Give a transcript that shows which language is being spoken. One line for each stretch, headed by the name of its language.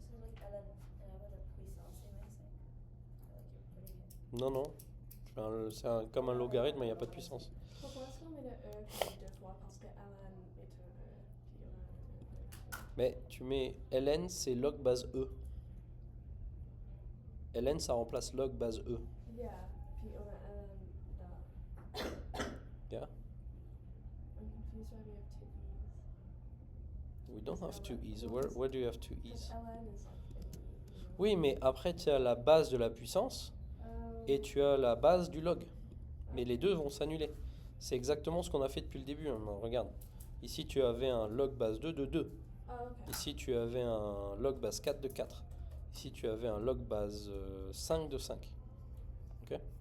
English: So like ln with a puissance, you might say. Like you're putting it.
French: Non, non. Comme un logarithme, il n'y a pas de puissance. Pourquoi est-ce qu'on met le E comme deux fois? Parce que ln est un E, puis on a un E. Mais tu mets ln, c'est log base E. ln, ça remplace log base E. Yeah, puis on a ln là. Yeah?
English: I'm confused why we have two E's. We don't have two e's. Where do you have two e's? ln is like an E.
French: Oui, mais après, tu as la base de la puissance et tu as la base du log. Mais les deux vont s'annuler. C'est exactement ce qu'on a fait depuis le début. Hein. Regarde. Ici, tu avais un log base 2 de 2. Ah, ok. Ici, tu avais un log base 4 de 4. Ici, tu avais un log base 5 de 5. Ok?